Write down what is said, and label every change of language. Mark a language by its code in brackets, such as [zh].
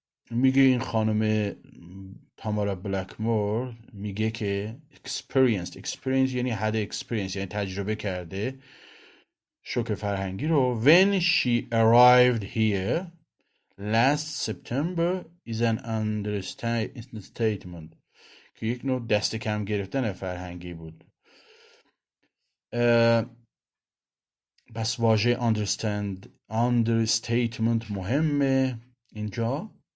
[fa] میگه این خانم تامارا بلکمور میگه که experience یعنی had experience یعنی تجربه کرده شوک فرهنگی رو. [en] When she arrived here last September is an understatement [fa] که یک نوع دست کم گرفتن فرهنگی بود. بس واژه understatement مهمه اینجا.